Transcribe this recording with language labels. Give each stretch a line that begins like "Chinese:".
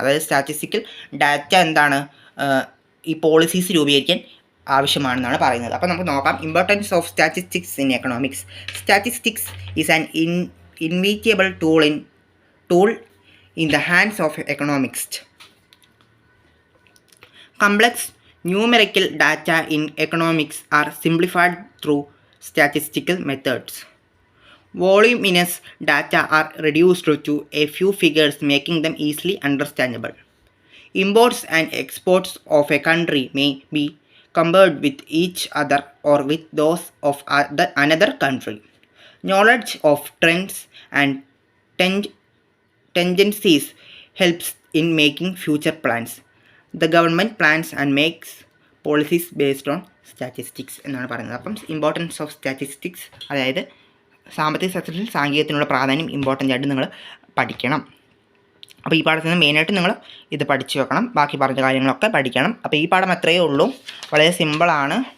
Malayalam: അതായത് statistical data എന്താണ്? ഈ പോളിസീസ് രൂപീകരിക്കാൻ ആവശ്യമാണെന്നാണ് പറയുന്നത്. അപ്പോൾ നമുക്ക് നോക്കാം.
English: Importance of statistics in economics. Statistics is an inevitable tool in the hands of economist. Complex numerical data in economics are simplified through statistical methods. Voluminous data are reduced to a few figures, making them easily understandable. Imports and exports of a country may be compared with each other or with those of another country. Knowledge of trends and tendencies helps in making future plans. The government plans and makes policies based on statistics
Malayalam: എന്നാണ് പറയുന്നത്. അപ്പം
English: importance of statistics,
Malayalam: അതായത് സാമ്പത്തിക ശാസ്ത്രത്തിൽ സാംഖികത്തിനുള്ള പ്രാധാന്യം important ആയിട്ട് നിങ്ങൾ പഠിക്കണം. അപ്പോൾ ഈ പാഠത്തിൽ നിന്ന് മെയിനായിട്ട് നിങ്ങൾ ഇത് പഠിച്ചു വെക്കണം. ബാക്കി പറഞ്ഞ കാര്യങ്ങളൊക്കെ പഠിക്കണം. അപ്പോൾ ഈ പാഠം അത്രയേ ഉള്ളൂ. വളരെ സിമ്പിളാണ്.